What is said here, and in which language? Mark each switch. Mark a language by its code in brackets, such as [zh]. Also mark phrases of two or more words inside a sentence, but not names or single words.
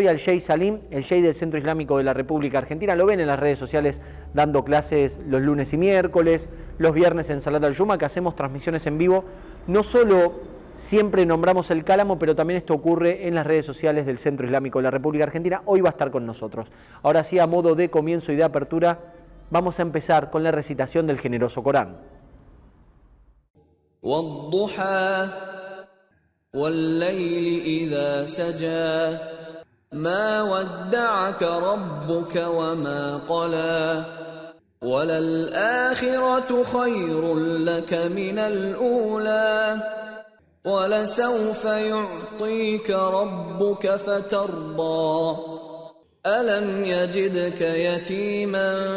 [es] Al Sheikh Salim, el Sheikh del Centro Islámico de la República Argentina. Lo ven en las redes sociales dando clases los lunes y miércoles, los viernes en [ar] صلاة الجمعة, [es] que hacemos transmisiones en vivo. No solo siempre nombramos el Cálamo, pero también esto ocurre en las redes sociales del Centro Islámico de la República Argentina. Hoy va a estar con nosotros. Ahora sí, a modo de comienzo y de apertura, vamos a empezar con la recitación del generoso Corán. [ar] وَاللَّيْلِ إِذَا سَجَى مَا وَدَّعَكَ رَبُّكَ وَمَا قَلَى وَلَلْآخِرَةُ خَيْرٌ لَكَ مِنَ الْأُولَى وَلَسَوْفَ يُعْطِيكَ رَبُّكَ فَتَرْضَى أَلَمْ يَجِدْكَ يَتِيمًا